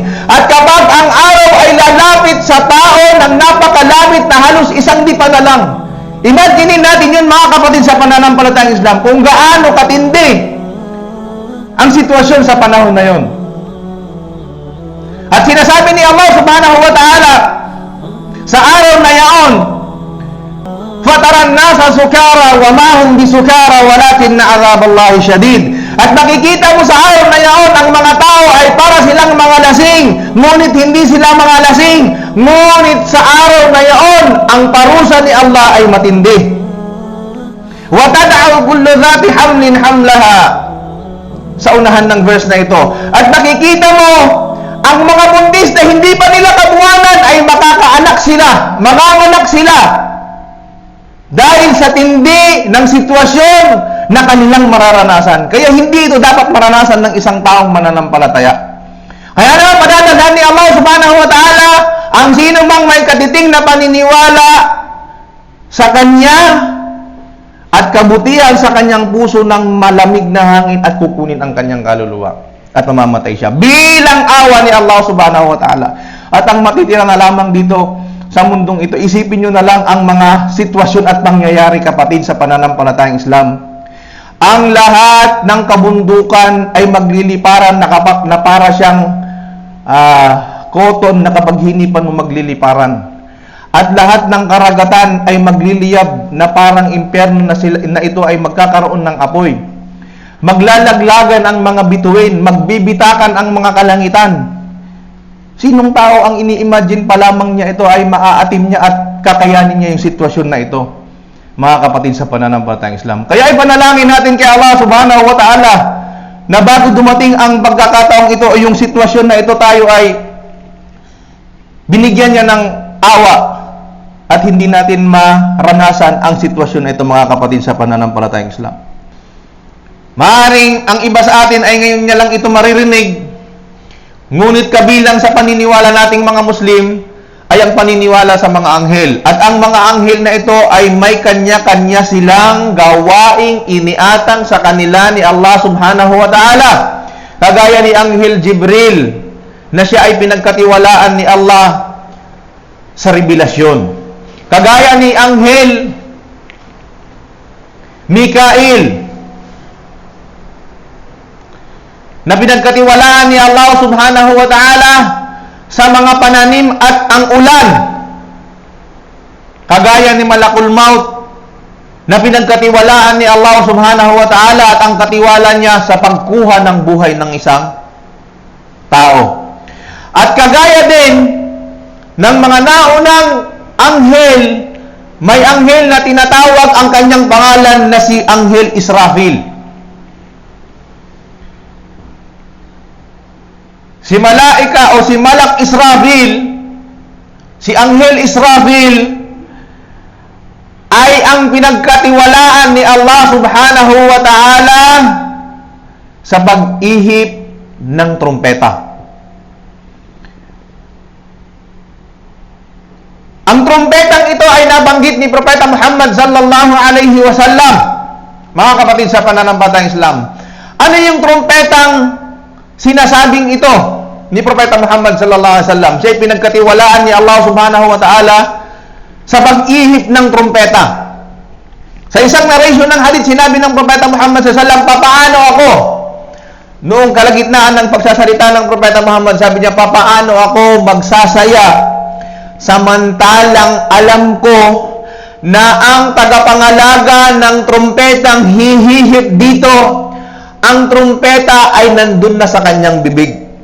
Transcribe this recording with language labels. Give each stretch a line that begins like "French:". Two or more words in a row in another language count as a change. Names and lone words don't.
Filipino: At kapag ang araw ay lalapit sa tao ng napakalamit na halos isang dipa na lang. Imagine natin yun, mga kapatid, sa pananampalatayang Islam, kung gaano katindi ang sitwasyon sa panahon na yun. At sinasabi ni Allah
Arabic: سبحانه وتعالى
Filipino: sa araw na yaon,
Arabic: فترى الناس سكارى وما هم بسكارى ولكن عذاب الله شديد.
Filipino: At makikita mo sa araw na yaon, ang mga tao ay para silang mga lasing, ngunit hindi sila mga lasing. Ngunit sa araw na yaon, ang parusa ni Allah ay matindi.
Arabic: وتضع كل ذات حمل حملها.
Filipino: Sa unahan ng verse na ito. At nakikita mo, ang mga buntis na hindi pa nila kabuwanan ay makakaanak sila, manganganak sila. Dahil sa tindi ng sitwasyon na kanilang mararanasan. Kaya hindi ito dapat maranasan ng isang taong mananampalataya. Kaya naman padadalhan ni Allah
Arabic: سبحانه وتعالى
Filipino: ang sino mang may katiting na paniniwala sa Kanya at kabutihan sa Kanyang puso ng malamig na hangin at kukunin ang Kanyang kaluluwa at mamamatay siya bilang awa ni Allah
Arabic: سبحانه وتعالى.
Filipino: At ang matitira na lamang dito sa mundong ito, isipin nyo na lang ang mga sitwasyon at pangyayari, kapatid, sa pananampalatayang Islam. Ang lahat ng kabundukan ay magliliparan na para siyang cotton na kapag hinipan mo magliliparan. At lahat ng karagatan ay magliliyab na parang impyerno na ito ay magkakaroon ng apoy. Maglalaglagan ang mga bituin, magbibitakan ang mga kalangitan. Sinong tao ang ini-imagine pa lamang niya ito ay maaatim niya at kakayanin niya yung sitwasyon na ito, mga kapatid, sa pananampalatayang Islam. Kaya ipanalangin natin kay Allah
Arabic: سبحانه وتعالى
Filipino: na bago dumating ang pagkakataong ito o yung sitwasyon na ito, tayo ay binigyan niya ng awa at hindi natin maranasan ang sitwasyon na ito, mga kapatid, sa pananampalatayang Islam. Maaaring ang iba sa atin ay ngayon niya lang ito maririnig, ngunit kabilang sa paniniwala nating mga Muslim ay ang paniniwala sa mga anghel. At ang mga anghel na ito ay may kanya-kanya silang gawaing iniatang sa kanila ni Allah
Arabic: سبحانه وتعالى.
Filipino: Kagaya ni Anghel Jibril na siya ay pinagkatiwalaan ni Allah sa revelasyon. Kagaya ni Anghel Mikail na pinagkatiwalaan ni Allah
Arabic: سبحانه وتعالى
Filipino: sa mga pananim at ang ulan. Kagaya ni Malakul Maut na pinagkatiwalaan ni Allah
Arabic: سبحانه وتعالى
Filipino: at ang katiwala niya sa pagkuha ng buhay ng isang tao. At kagaya din ng mga naunang anghel, may anghel na tinatawag ang kanyang pangalan na si Anghel Israfil. Si Malaika o si Malak Israfil, si Anghel Israfil ay ang pinagkatiwalaan ni Allah
Arabic: سبحانه وتعالى
Filipino: sa pag-ihip ng trumpeta. Ang trumpetang ito ay nabanggit ni Propeta Muhammad
Arabic: صلى الله عليه وسلم,
Filipino: mga kapatid, sa pananampalatayang Islam. Ano yung trumpetang sinasabing ito ni Propeta Muhammad
Arabic: صلى الله عليه وسلم?
Filipino: Siya ay pinagkatiwalaan ni Allah
Arabic: سبحانه وتعالى
Filipino: sa pag-ihip ng trumpeta. Sa isang narration ng hadith, sinabi ng Propeta Muhammad
Arabic: صلى الله عليه وسلم,
Filipino: papaano ako? Noong kalagitnaan ng pagsasalita ng Propeta Muhammad, sabi niya, papaano ako magsasaya samantalang alam ko na ang tagapangalaga ng trumpetang hihihip dito, ang trumpeta ay nandun na sa kanyang bibig,